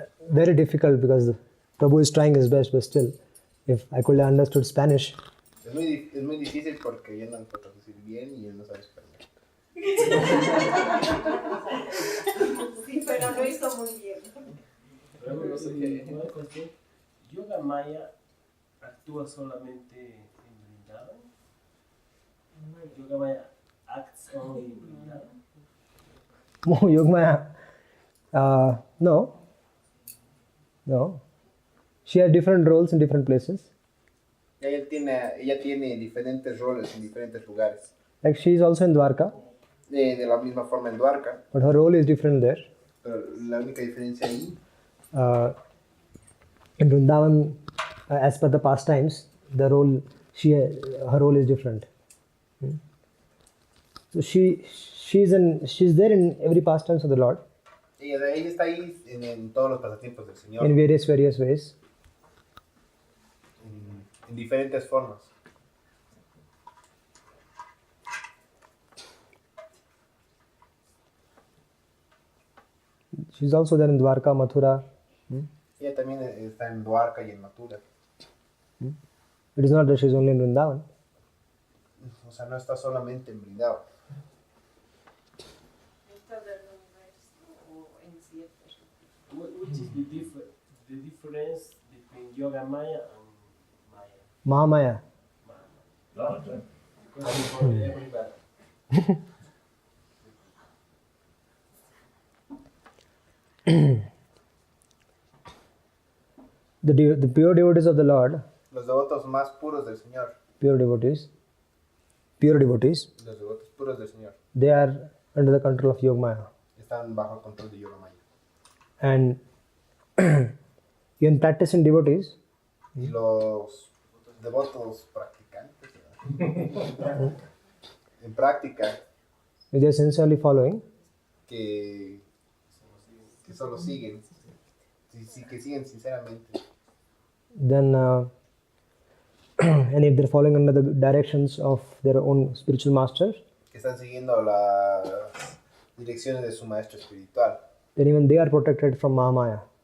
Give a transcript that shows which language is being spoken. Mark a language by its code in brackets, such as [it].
[en] Very difficult because Prabhu is trying his best, but still, if I could have understood Spanish. [es] Es muy difícil porque yo no puedo traducir bien y él no sabe español. Sí, pero lo hizo muy bien. Pero no sé qué. Una cuestión, Yoga Maya actúa solamente en Vrindavan. [en] Yoga Maya acts only in Vrindavan. [es] Yogmaya, no. [en] She has different roles in different places. [es] Ella tiene diferentes roles en diferentes lugares. [en] Like she is also in Dwarka, [es] De la misma forma en Dwarka, [en] but her role is different there. [es] pero la única diferencia ahí, [en] In Vrindavan, as per the pastimes, her role is different. So she's there in every pastimes of the Lord [es] ella está ahí en todos los pasatiempos del Señor, [en] in various ways. [es] en diferentes formas. [en] She's also there in Dwarka, Mathura. [es] Ella también está en Dwarka y en Mathura. [en] It is not that she's only in Vrindavan. [es] O sea, no está solamente en Vrindavan. En todo el universo o en ciertos. [en] Which is the difference between Yoga Maya and Maya? Mahamaya. Because for everybody. The pure devotees of the Lord, [es] Los devotos más puros del Señor, [en] pure devotees, [es] los devotos puros del Señor, [en] they are under the control of Yogmaya. [es] están bajo el control de Yoga Maya. [en] And in practicing devotees, [es] Y los devotos practicantes, ¿verdad? En práctica, [en] they are sincerely following, [es] que solo siguen, que siguen sinceramente. [en] then and if they're following under the directions of their own spiritual master, [es] Que están siguiendo las direcciones de su maestro espiritual. [en] then even they are protected from Mahamaya.